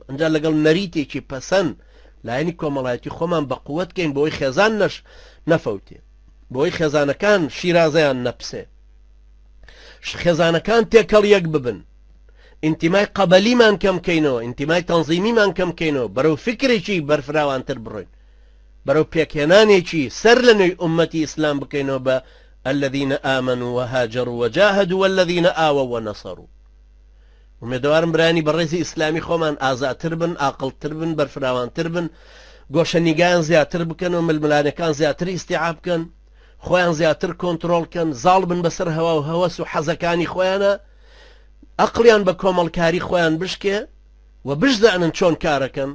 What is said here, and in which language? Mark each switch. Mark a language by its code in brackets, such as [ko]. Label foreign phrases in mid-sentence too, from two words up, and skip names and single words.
[ckb] ئەنجا لەگەڵ نەریتێکی پەسەند لایەنی کۆمەڵایەتی خۆمان بەقووەت کەین بۆی خێزان نەفەوتێ، بۆی خێزانەکان شیرازەیان نەپسێ، خێزانەکان تێکەڵ یەک ببن، ئینتیمای قەبەلیمان کەم کەینەوە، ئینتیمای تەنزیمیمان کەم کەینەوە، بەرەو فکرێکی بەرفراوانتر بڕۆین، بەرەو پێکهێنانێکی سەر لە نوێی ئومەتی ئیسلام بکەینەوە بە [ar] الذين آمنوا وهاجروا وجاهدوا والذين آووا ونصروا. [ckb] ومێدەوارم برانی بەڕێزی ئیسلامی خۆمان ئازاتر بن، عاقڵتر بن، بەرفراوانتر بن، گۆشەنیگایان زیاتر بکەن و ململانەکان زیاتر ئیستیعاب بکەن، خۆیان زیاتر کۆنتڕۆڵ بکەن، زاڵ بن بەسەر هەوا و هەوەس و حەزەکانی خۆیانە، ئەقڵیان بە کۆمەڵکاری خۆیان بشکێ و بشزانن چۆن کارەکەن.